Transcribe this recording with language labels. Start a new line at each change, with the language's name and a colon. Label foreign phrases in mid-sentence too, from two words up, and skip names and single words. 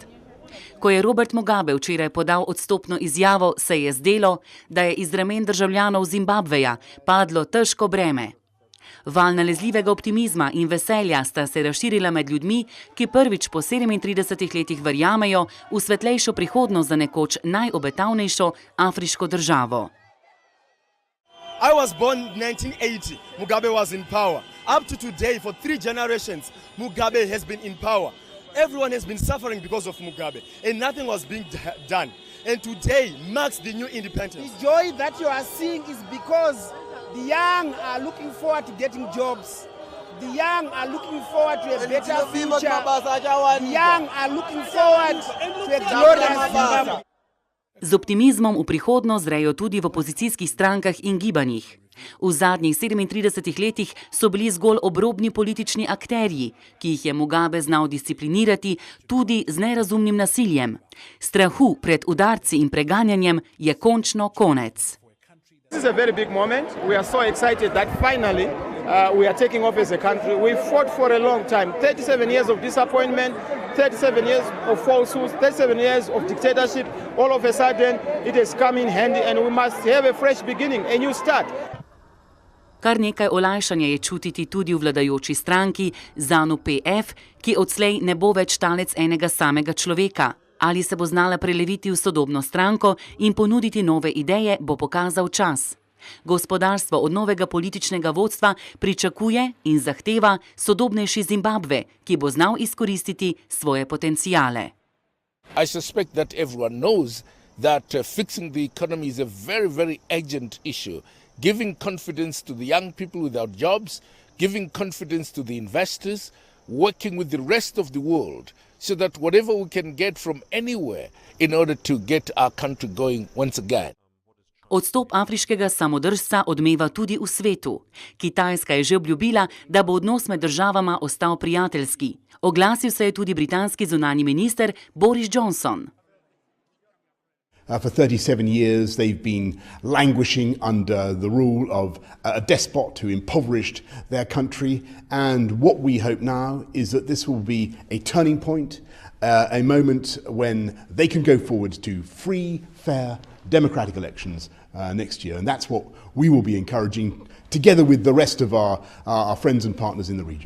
Slovenian: Ko je Robert Mugabe včeraj podal odstopno izjavo, se je zdelo, da je iz ramen državljanov Zimbabveja padlo težko breme. Val nalezljivega optimizma in veselja sta se razširila med ljudmi, ki prvič po 37 letih verjamejo v svetlejšo prihodnost za nekoč najobetavnejšo afriško državo.
English: I was born in 1980. Mugabe was in power. Up to today, for 3 generations, Mugabe has been in power. Everyone has been suffering because of Mugabe, and nothing was being done. And today marks the new independence. The joy that you are seeing is because the young are looking forward to getting jobs. The young are looking forward to a better future. The young are looking forward to a glorious Zimbabwe.
Slovenian: Z optimizmom v prihodnost zrejo tudi v opozicijskih strankah in gibanjih. V zadnjih 37 letih so bili zgolj obrobni politični akterji, ki jih je Mugabe znal disciplinirati tudi z nerazumnim nasiljem. Strahu pred udarci in preganjanjem je končno konec.
English: This is a very big moment. We are so excited that finally we are taking off as a country. We fought for a long time. 37 years of disappointment, 37 years of falsehoods, 37 years of dictatorship. All of a sudden it has come in handy and we must have a fresh beginning, a new start.
Slovenian: Kar nekaj olajšanja je čutiti tudi v vladajoči stranki ZANU-PF, ki odslej ne bo več talec enega samega človeka. Ali se bo znala preleviti v sodobno stranko in ponuditi nove ideje, bo pokazal čas. Gospodarstvo od novega političnega vodstva pričakuje in zahteva sodobnejši Zimbabve, ki bo znal izkoristiti svoje potencijale.
English: I suspect that everyone knows that fixing the economy is a very, very urgent issue. Giving confidence to the young people without jobs, giving confidence to the investors, working with the rest of the world, so that whatever we can get from anywhere in order to get our country going once again.
Slovenian: Odstop afriškega samodržca odmeva tudi v svetu. Kitajska je že obljubila, da bo odnos med državama ostal prijateljski. Oglasil se je tudi britanski zunanji minister Boris Johnson.
English: For 37 years they've been languishing under the rule of a despot who impoverished their country, and what we hope now is that this will be a turning point, a moment when they can go forward to free, fair, democratic elections next year, and that's what we will be encouraging together with the rest of our friends and partners in the region.